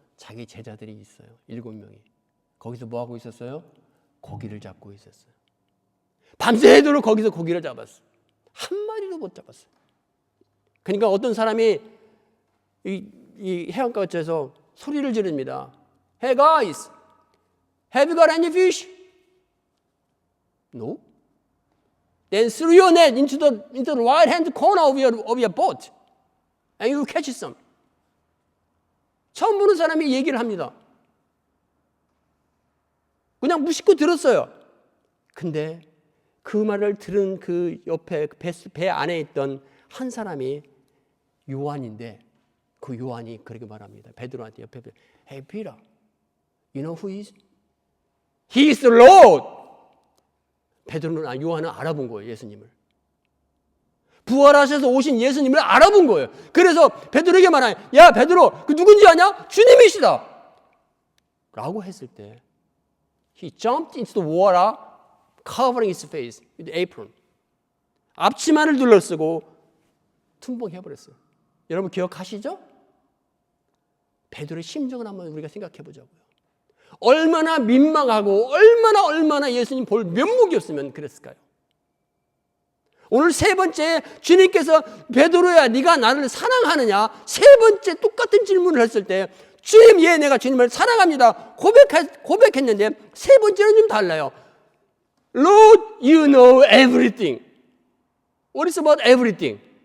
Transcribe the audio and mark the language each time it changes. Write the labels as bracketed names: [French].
[Korean] 자기 제자들이 있어요. 7명이. 거기서 뭐 하고 있었어요? 고기를 잡고 있었어요. 밤새도록 거기서 고기를 잡았어요. 한 마리도 못 잡았어요. 그러니까 어떤 사람이 이 해안가에서 소리를 지릅니다. [English] Hey guys, have you got any fish? No. Then throw your net into the right hand corner of your boat, and you catch some. [Korean] 처음 보는 사람이 얘기를 합니다. 그냥 무심코 들었어요. 근데 그 말을 들은 그 옆에 배 안에 있던 한 사람이 요한인데, 그 요한이 그렇게 말합니다. 베드로한테 옆에, [English] Hey Peter, you know who he is? He is the Lord. [Korean] 베드로는, 요한은 알아본 거예요, 예수님을. 부활하셔서 오신 예수님을 알아본 거예요. 그래서 베드로에게 말하요. 야, 베드로, 그 누군지 아냐? 주님이시다. 라고 했을 때 [English] He jumped into the water, covering his face with the apron. [Korean] 앞치마를 둘러쓰고 tum벙해버렸어요. 여러분 기억하시죠? 베드로의 심정을 한번 우리가 생각해 보자고요. 얼마나 민망하고 얼마나 예수님 볼 면목이었으면 그랬을까요? 오늘 세 번째 주님께서 베드로야 네가 나를 사랑하느냐? 세 번째 똑같은 질문을 했을 때 주님 예 내가 주님을 사랑합니다. 고백했는데 세 번째는 좀 달라요. [English] Lord, you know everything. What is about everything?